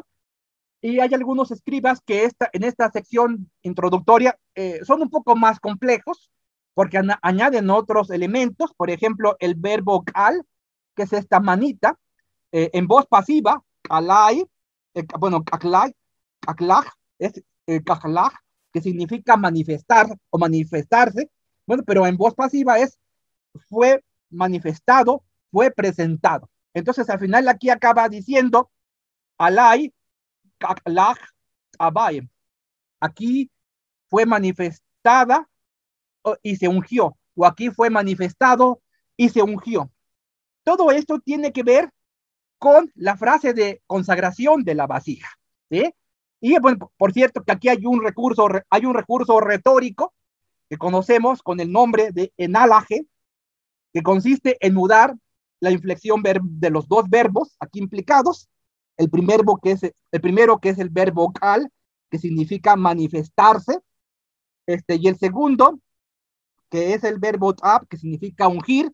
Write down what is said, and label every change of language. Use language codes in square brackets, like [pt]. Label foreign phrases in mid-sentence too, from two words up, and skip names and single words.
[es] Y hay algunos escribas que en esta sección introductoria son un poco más complejos porque añaden otros elementos, por ejemplo, el verbo cal, que es esta manita, en voz pasiva, kalai, bueno, kaklai, kaklaj, es kaklaj, que significa manifestar o manifestarse, bueno, pero en voz pasiva es fue manifestado, fue presentado. Entonces, al final aquí acaba diciendo [emy] alai, kaklaj, abai. [es] Aquí fue manifestada y se ungió, o aquí fue manifestado y se ungió. Todo esto tiene que ver con la frase de consagración de la vasija, ¿sí? Y bueno, por cierto que aquí hay un recurso retórico que conocemos con el nombre de enálaje, que consiste en mudar la inflexión de los dos verbos aquí implicados, el primero que es el verbo cal, que significa manifestarse, y el segundo, que es el verbo tab, que significa ungir.